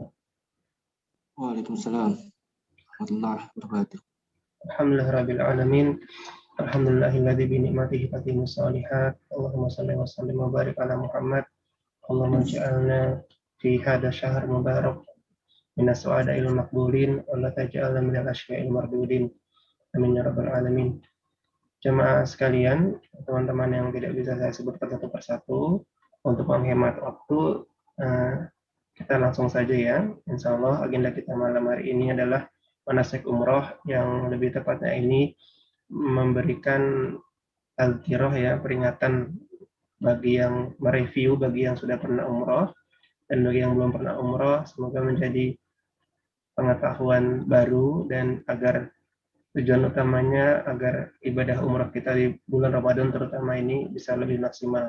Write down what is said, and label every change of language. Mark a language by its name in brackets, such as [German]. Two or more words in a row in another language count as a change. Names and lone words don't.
[Arabic] وعليكم السلام ورحمة الله وبركاته. الحمد لله رب العالمين. الحمد لله الذي بنعمته تتم الصالحات. اللهم صل وسلم وبارك على محمد. اللهم اجعلنا في هذا شهر مبارك من السعداء المقبولين ولا تجعلنا من الأشقياء المردودين. آمين يا رب العالمين. [Indonesian] Jemaah sekalian, teman-teman yang tidak bisa saya sebutkan satu persatu, untuk menghemat waktu, kita langsung saja ya. [Arabic] إن شاء الله [Indonesian] agenda kita malam hari ini adalah manasik umroh, yang lebih tepatnya ini memberikan tazkirah ya, peringatan bagi yang mereview, bagi yang sudah pernah umroh, dan bagi yang belum pernah umroh, semoga menjadi pengetahuan baru dan agar tujuan utamanya agar ibadah umroh kita di bulan Ramadan terutama ini bisa lebih maksimal.